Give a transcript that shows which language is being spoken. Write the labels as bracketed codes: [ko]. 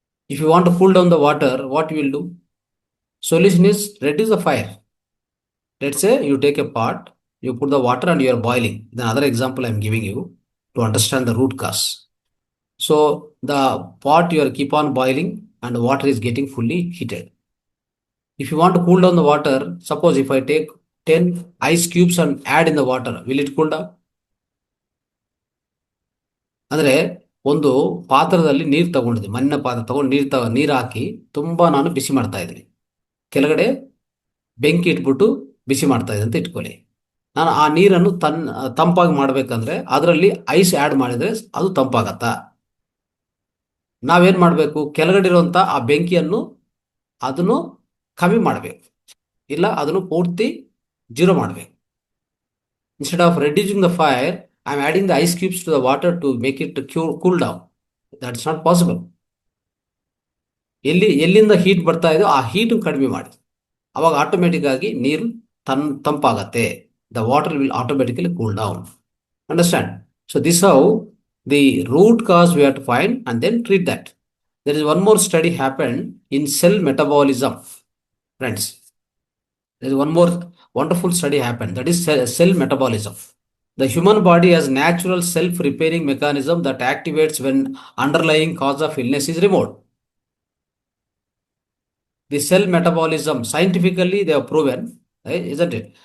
[en] If you want to cool down the water, what you will do? Solution is reduce the fire. Let's say you take a pot, you put the water and you are boiling. The other example I am giving you to understand the root cause. So the pot you are keep on boiling and the water is getting fully heated. If you want to cool down the water, suppose if I take 10 ice cubes and add in the water, will it cool down? [kn] ಅಂದ್ರೆ ಒಂದು ಪಾತ್ರದಲ್ಲಿ ನೀರು ತಗೊಂಡಿದ್ದೆ, ಮಣ್ಣಿನ ಪಾತ್ರ ತಗೊಂಡು ನೀರು ಹಾಕಿ ತುಂಬಾ ನಾನು ಬಿಸಿ ಮಾಡ್ತಾ ಇದ್ದೀನಿ. ಕೆಳಗಡೆ ಬೆಂಕಿ ಇಟ್ಬಿಟ್ಟು ಬಿಸಿ ಮಾಡ್ತಾ ಇದೆ ಅಂತ ಇಟ್ಕೊಳ್ಳಿ. ನಾನು ಆ ನೀರನ್ನು ತಂಪಾಗಿ ಮಾಡ್ಬೇಕಂದ್ರೆ ಅದರಲ್ಲಿ ಐಸ್ ಆ್ಯಡ್ ಮಾಡಿದ್ರೆ ಅದು ತಂಪಾಗತ್ತಾ? ನಾವೇನ್ ಮಾಡಬೇಕು, ಕೆಳಗಡೆ ಇರುವಂತ ಆ ಬೆಂಕಿಯನ್ನು ಅದನ್ನು ಕಮ್ಮಿ ಮಾಡಬೇಕು, ಇಲ್ಲ ಅದನ್ನು ಪೂರ್ತಿ ಜೀರೋ ಮಾಡಬೇಕು. [en] Instead of reducing the fire, I am adding the ice cubes to the water to make it cool down. That is not possible. [kn] ಎಲ್ಲಿಂದ ಹೀಟ್ ಬರ್ತಾ ಇದೆಯೋ ಆ ಹೀಟ್ ಕಡಿಮೆ ಮಾಡಿ, ಅವಾಗ ಆಟೋಮೆಟಿಕ್ ಆಗಿ ನೀರು ತಂಪಾಗತ್ತೆ. [en] The water will automatically cool down. Understand? So this how the root cause we have to find and then treat that. There is one more study happen in cell metabolism. Friends, there is one more wonderful study happened, that is cell metabolism. The human body has natural self-repairing mechanism that activates when underlying cause of illness is removed. The cell metabolism, scientifically they have proven, right, isn't it?